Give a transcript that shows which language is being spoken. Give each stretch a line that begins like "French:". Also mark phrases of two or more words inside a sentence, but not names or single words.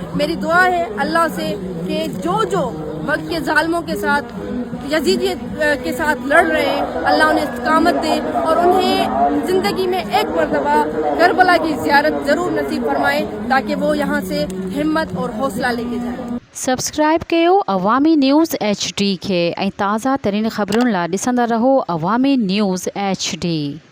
Urdu: میری دعا ہے اللہ سے کہ جو وقت کے ظالموں کے ساتھ، یزیدیت کے ساتھ لڑ رہے ہیں، اللہ انہیں استقامت دے اور انہیں زندگی میں ایک مرتبہ کربلا کی زیارت ضرور نصیب فرمائے تاکہ وہ یہاں سے ہمت اور حوصلہ لے کے جائیں۔
Sindhi: سبسکرائب کयो عوامی نیوز HD کے ऐं ताज़ा तरीन ख़बरुनि लाइ ॾिसंदा रहो अवामी न्यूज़ HD।